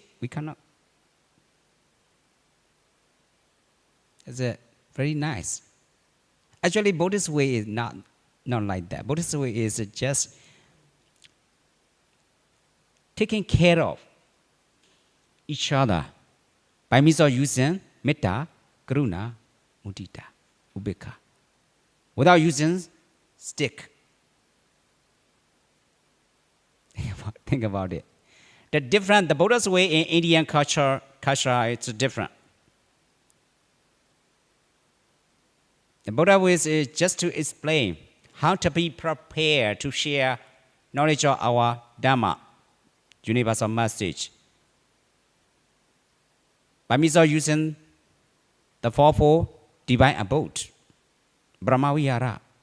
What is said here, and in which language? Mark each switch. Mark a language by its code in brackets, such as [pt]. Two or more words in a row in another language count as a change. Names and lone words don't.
[en] We cannot. It's very nice. Actually, Buddhist way is not like that. Buddhist way is just taking care of each other by means of using [pi] metta, karuna, mudita, ubeka, [en] without using stick. Think about it. The Buddhist way in Indian culture, it's different. The Buddha way is just to explain how to be prepared to share knowledge of our Dhamma, universal message, by means of using the fourfold divine abode, [pi] Brahma Vihara.